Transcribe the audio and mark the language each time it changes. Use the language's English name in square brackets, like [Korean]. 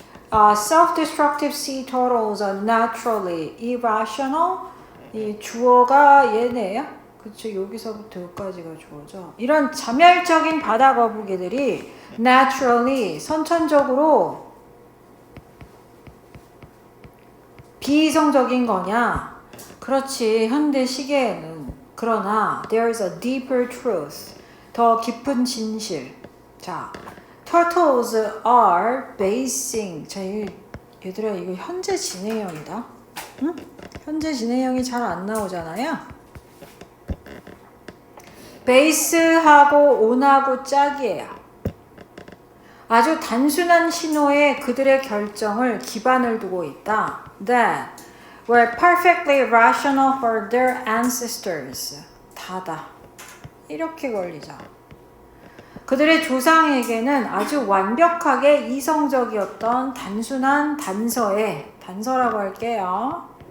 [English] Self-destructive sea turtles are naturally irrational. [Korean] 이 주어가 얘네요. 그쵸? 여기서부터 여기까지가 주어죠. 이런 자멸적인 바다 거북이들이 [English] naturally, [Korean] 선천적으로 비이성적인 거냐? 그렇지, 현대 시계에는. 그러나 [English] there's a deeper truth, [Korean] 더 깊은 진실. [English] 자, turtles are basing. [Korean] 자, 얘들아 이거 현재 진행형이다. 응? 현재 진행형이 잘 안 나오잖아요. base하고 on하고 짝이에요. 아주 단순한 신호에 그들의 결정을 기반을 두고 있다. [English] That were perfectly rational for their ancestors. [Korean] 다다. 이렇게 걸리죠. 그들의 조상에게는 아주 완벽하게 이성적이었던 단순한 단서라고 할게요.